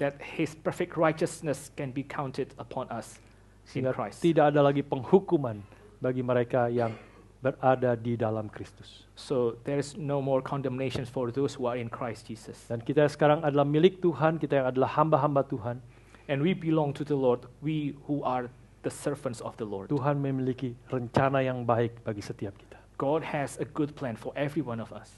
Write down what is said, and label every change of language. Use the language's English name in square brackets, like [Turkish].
[English] That His perfect righteousness can be counted upon us in [Indonesian] Sehingga [English] Christ. [Indonesian] tidak ada lagi penghukuman bagi mereka yang berada di dalam Kristus. [English] So there is no more condemnation for those who are in Christ Jesus. [Indonesian] Dan kita sekarang adalah milik Tuhan, kita yang adalah hamba-hamba Tuhan. [English] And we belong to the Lord, we who are the servants of the Lord. [Indonesian] Tuhan memiliki rencana yang baik bagi setiap kita. [English] God has a good plan for every one of us.